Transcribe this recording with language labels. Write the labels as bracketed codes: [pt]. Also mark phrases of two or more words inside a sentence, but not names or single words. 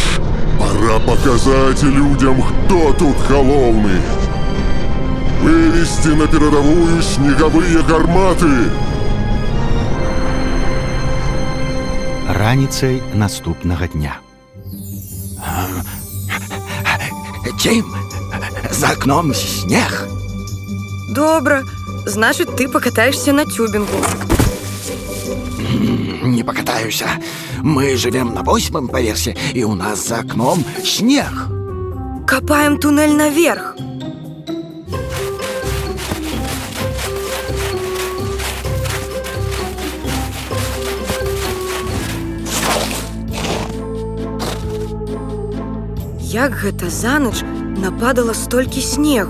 [ru] Пора показать людям, кто тут галоўны! Вывести на передовую снеговые гарматы! [be] Раніцай наступнага дня. [ru] Тим, за окном снег. [be] Добра, значыць, ты пакатаешся на тюбінгу. [ru] Не покатаюсь. Мы живем на 8-м поверсе, и у нас за окном снег. Копаем туннель наверх. [be] Як гэта за ноч нападала столькі снегу?